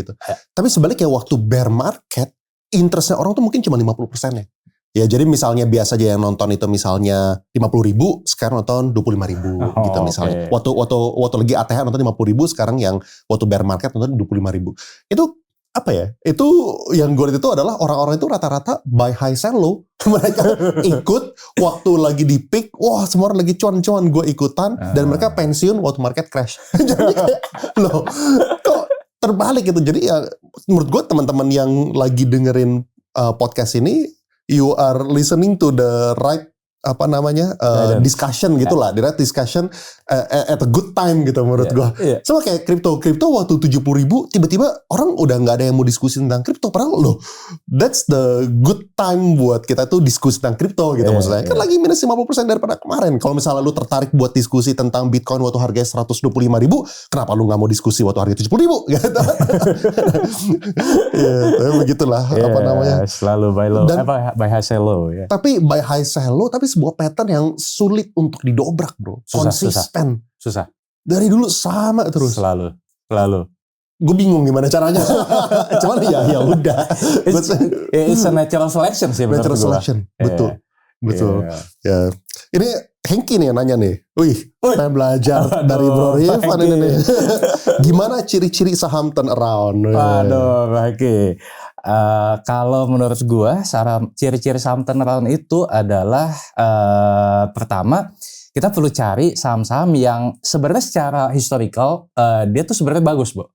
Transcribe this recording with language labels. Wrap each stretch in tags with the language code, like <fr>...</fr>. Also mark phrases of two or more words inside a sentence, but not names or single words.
<id>Tapi sebaliknya waktu</id> <en>bear market,</en> <id>interestnya orang tuh mungkin cuma 50% ya. Ya jadi misalnya biasa aja yang nonton itu misalnya 50.000, sekarang nonton 25.000 gitu misalnya. Waktu lagi ATH nonton 50.000, sekarang yang waktu</id> <en>bear market</en> <id>nonton 25.000. Itu apa ya? Itu yang gue lihat itu adalah orang-orang itu rata-rata</id> <en>buy high sell low.</en> <id>Mereka ikut waktu lagi di peak, wah semua orang lagi cuan-cuan, gue ikutan, dan mereka pensiun waktu</id> <en>market crash.</en> <id>Jadi kayak, loh kok terbalik gitu. Jadi ya menurut gue teman-teman yang lagi dengerin podcast ini,</id> <en>you are listening to the right discussion gitulah, the right discussion at a good time</en> <id>gitu menurut gua. Sama kayak kripto waktu 70.000 tiba-tiba orang udah nggak ada yang mau diskusi tentang kripto, padahal loh</id> <en>that's the good time</en> <id>buat kita tuh diskusi tentang kripto gitu maksudnya. Kan lagi minus 50% daripada kemarin. Kalau misalnya lu tertarik buat diskusi tentang Bitcoin waktu harganya 125.000, kenapa lu nggak mau diskusi waktu harga 70.000 gitu. Ya, begitulah</id> <en>selalu buy low, buy high sell low ya. Tapi buy high sell low,</en> <id>tapi sebuah pattern yang sulit untuk didobrak bro. Konsisten. Susah. Dari dulu sama terus. Selalu. Gue bingung gimana caranya. Cuman ya udah.</id> <en>It's a natural selection sih. Natural selection. Betul. Ya.</en> <id>Ini Hengki nih yang nanya nih. Pengen belajar dari Bro Rif. Gimana ciri-ciri saham turnaround? Aduh, Hengki. Kalau menurut gua, ciri-ciri saham turnaround itu adalah pertama, kita perlu cari saham-saham yang sebenarnya secara historical dia tuh sebenarnya bagus, Bu.</id>